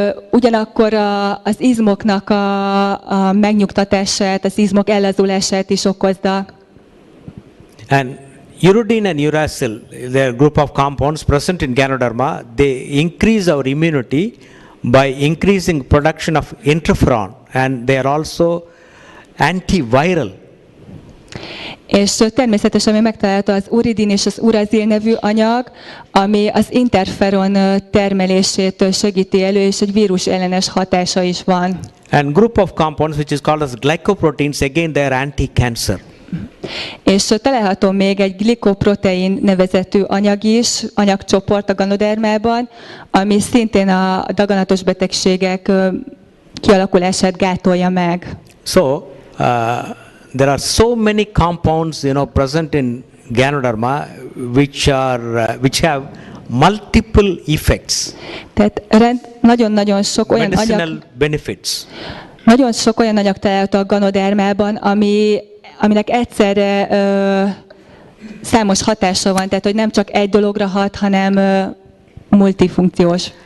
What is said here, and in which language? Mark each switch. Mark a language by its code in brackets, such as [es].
[hu] Ugyanakkor az izmoknak a megnyugtatását, az izmok ellazulását is okozza. [en] And uridine and uracil, they are a group of compounds present in Ganoderma. They increase our immunity by increasing production of interferon, and they are also antiviral. [hu] És természetesen még megtalálható az uridin és az urazil nevű anyag, ami az interferon termelését segíti elő, és egy vírus ellenes hatása is van. [en] And group of compounds which is called as glycoproteins, again they are anti-cancer. [hu] És található még egy glikoprotein nevezetű anyag is, anyagcsoport a ganodermában, ami szintén a daganatos betegségek kialakulását gátolja meg. [en] So, there are so many compounds, present in Ganoderma which have multiple effects. [hu] Tehát nagyon-nagyon sok olyan [en] medicinal benefits. [hu] Nagyon sok olyan anyag található a ganodermában, aminek egyszerre számos hatása van, tehát hogy nem csak egy dologra hat, hanem multifunkciós.